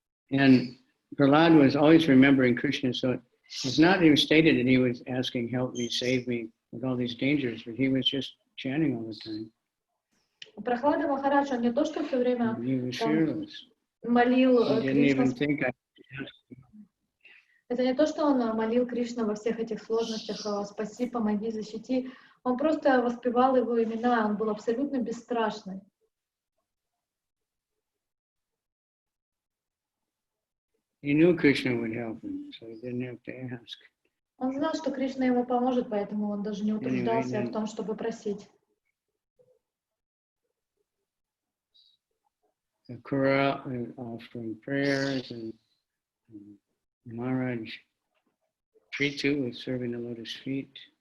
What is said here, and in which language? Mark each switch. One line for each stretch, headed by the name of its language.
English: And Prahlad was always remembering Krishna, so it's not even stated that he was asking, help me, save me, with all these dangers, but he was just chanting all the time.
Russian: Прахлада Махарадж, он не то, что все время молил Кришну. Это не то, что он молил Кришну во всех этих сложностях, спаси, помоги, защити. Он просто воспевал его имена, он был абсолютно бесстрашный.
English: He knew Krishna would help him, so he didn't have to ask.
Russian: Он знал, что Кришна ему поможет, поэтому он даже не утруждался в том, чтобы просить.
English: Akura offering prayers, and Maharaj Pritu was serving the lotus feet.